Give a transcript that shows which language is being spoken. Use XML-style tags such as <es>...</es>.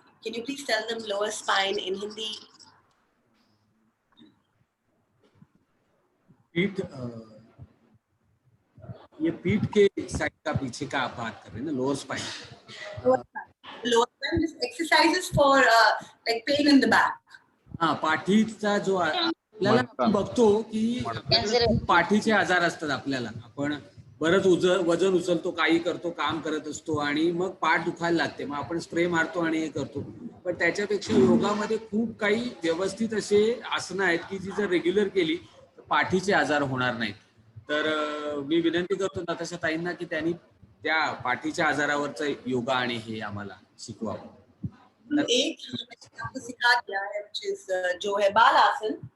<en>Can you please tell them lower spine in Hindi?</en> <hi>पीठ, ये पीठ के साइड का पीछे का आप बात कर रहे हैं ना, lower spine.</hi> <en>Lower spine exercises for like pain in the back.</en> <mr>हा, पाठीचा जो आपल्याला आपण बघतो की आपल्याला खूप पाठीचे आजार असतात. आपल्याला आपण बरंच वजन उचलतो, काही करतो, काम करत असतो आणि मग पाठ दुखायला लागते. मग आपण स्प्रे मारतो आणि हे करतो. पण त्याच्यापेक्षा योगामध्ये खूप काही व्यवस्थित असे आसनं आहेत की जी जर रेग्युलर केली तर पाठीचे आजार होणार नाहीत. तर मी विनंती करतो नताशा ताईंना की त्यांनी त्या पाठीच्या आजारावरचा योगा आणि हे आम्हाला शिकवावं.</mr> <hi>एक आपको सिखा दिया है जो है बाल आसन.</hi>